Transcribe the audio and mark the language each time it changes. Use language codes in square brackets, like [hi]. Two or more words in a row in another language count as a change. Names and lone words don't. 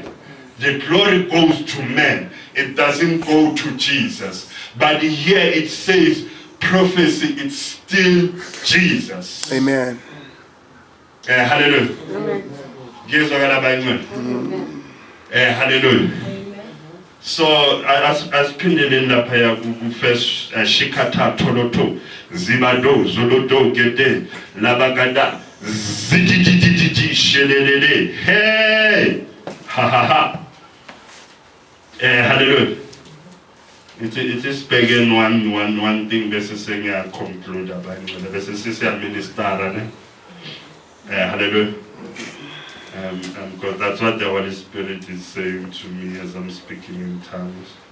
[en] The glory goes to man. It doesn't go to Jesus. But here it says prophecy, it's still Jesus. Amen. Hallelujah. Amen. Hallelujah. So as pinelin la paya first shikata toloto zibado zolodo gede labagada zididididi shelelele hey ha ha ha. Hallelujah. It is begging one thing this is saying I conclude about this is a minister. Hallelujah. Because that's what the Holy Spirit is saying to me as I'm speaking in tongues.